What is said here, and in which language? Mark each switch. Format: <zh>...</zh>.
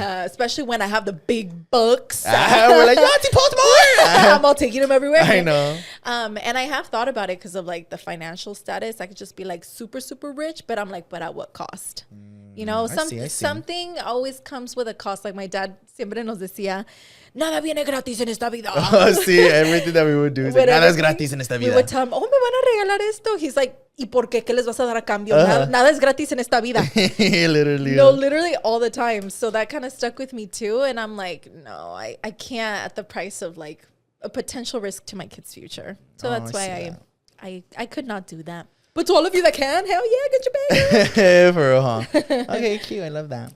<en>Especially when I have the big bucks. We're like, Yoatzi, post more. I'm all taking them everywhere. I know. And I have thought about it because of like the financial status. I could just be like super, super rich. But I'm like, but at what cost? You know, something always comes with a cost. Like my dad</en> <es>siempre nos decía, nada viene gratis en esta vida.</es> <en>See, everything that we would do is like,</en> <es>nada es gratis en esta vida.</es> <en>We would tell him, oh,</en> <es>me van a regalar esto.</es> <en>He's like,</en> <es>¿y por qué? ¿Qué les vas a dar a cambio? Nada es gratis en esta vida.</es> <en>Literally. No, literally all the time. So that kind of stuck with me too. And I'm like, no, I can't at the price of like a potential risk to my kid's future. So that's why I could not do that. But to all of you that can, hell yeah, get your bag. For real, huh? Okay, cute. I love that.</en>